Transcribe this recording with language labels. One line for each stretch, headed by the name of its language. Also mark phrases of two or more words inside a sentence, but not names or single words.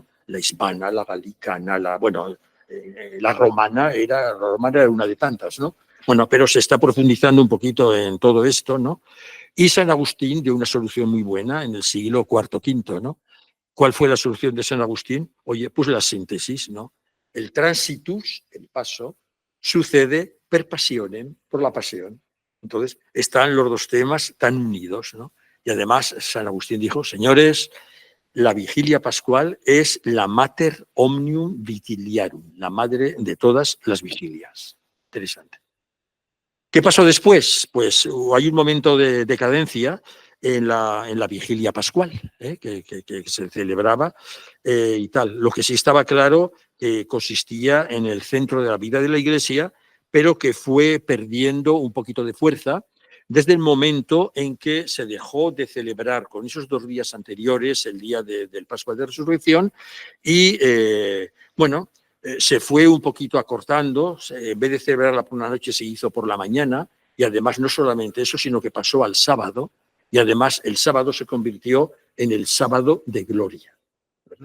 Spanish: La hispana, la galicana, la romana era una de tantas, ¿no? Bueno, pero se está profundizando un poquito en todo esto, ¿no? Y San Agustín dio una solución muy buena en el siglo IV, V, ¿no? ¿Cuál fue la solución de San Agustín? Oye, pues la síntesis, ¿no? El transitus, el paso, sucede
Latin: per passionem,
Spanish: por la pasión. Entonces, están los dos temas tan unidos, ¿no? Y además, San Agustín dijo, señores, la vigilia pascual es la
Latin: mater omnium vigiliarum,
Spanish: la madre de todas las vigilias. Interesante. ¿Qué pasó después? Pues hay un momento de decadencia en la vigilia pascual, que se celebraba y tal. Lo que sí estaba claro consistía en el centro de la vida de la Iglesia, pero que fue perdiendo un poquito de fuerza desde el momento en que se dejó de celebrar con esos 2 días anteriores, el día del Pascua de Resurrección, y bueno, se fue un poquito acortando, en vez de celebrarla por una noche se hizo por la mañana, y además no solamente eso, sino que pasó al sábado, y además el sábado se convirtió en el sábado de gloria, ¿verdad?